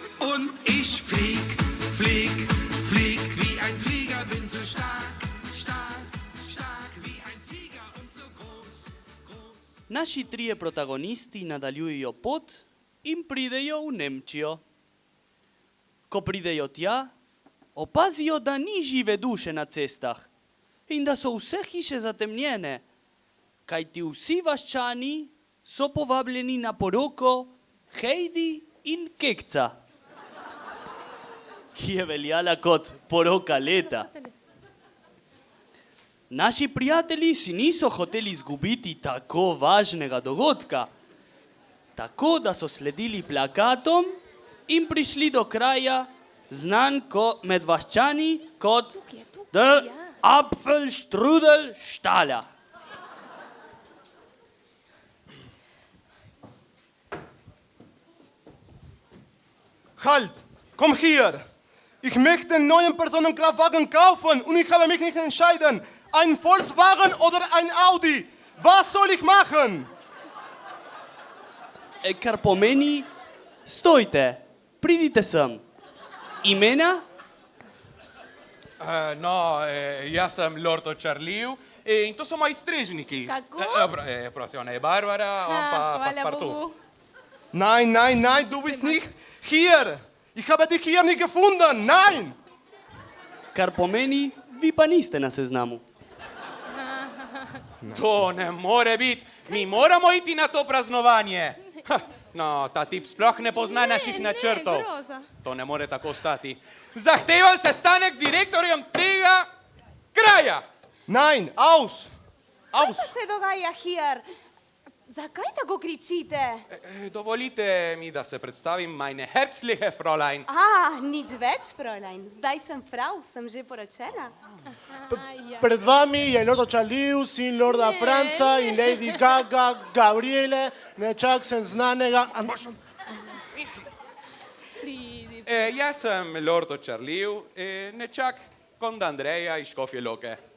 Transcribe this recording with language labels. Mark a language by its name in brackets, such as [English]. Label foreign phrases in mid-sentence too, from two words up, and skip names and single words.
[German] und ich flieg, flieg, flieg wie ein Flieger, bin so stark, stark, stark wie ein Tiger und so groß, groß. [Slovenian] Naši trije protagonisti nadaljujejo pot in pridejo v Nemčijo. Ko pridejo tja, opazijo, da ni žive duše na cestah in da so vse hiše zatemnjene, kajti vsi vaščani so povabljeni na poroko Heidi in Kekca, ki je veljala kot poroka leta. Naši prijatelji si niso hoteli izgubiti tako važnega dogodka, tako da so sledili plakatom in prišli do kraja, znan med vaščani kot Der Apfelstrudelstaler. [German] Halt! Komm hier! Ich möchte einen neuen Personenkraftwagen kaufen und ich habe mich nicht entscheiden. Ein Volkswagen oder ein Audi. Was soll ich machen? [Slovenian] Kar pomeni, stojte, pridite sem. Imena? Jaz sem Lord Charliev in to so moji strežniki. Kako? Prosim, ona je Barbara, on pa Hvala Passepartout. Bogu. [German] Nein, nein, nein, du bist nicht hier. Ich habe dich hier nicht gefunden. Nein! [Slovenian] Kar pomeni, vi pa niste na seznamu. To ne more biti, mi moramo iti na to praznovanje. No, ta tip sploh ne pozna naših načrtov. Ne, groza. To ne more tako stati. Zahtevam sestanek z direktorjem tega kraja. [German] Nein, aus! Aus! [Slovenian] Kaj se dogaja hier? Zakaj tako kričite? Dovolite mi, da se predstavim, [German] meine herzliche Fräulein. [Slovenian] Nič več, Fräulein. Zdaj sem frau, sem že poročena. Pred vami je Lord Charliev, sin Lorda Franca in Lady Gaga, Gabriele, nečak sem znanega... Jaz sem Lord Charliev, nečak kond Andreja iz Škofje Loke.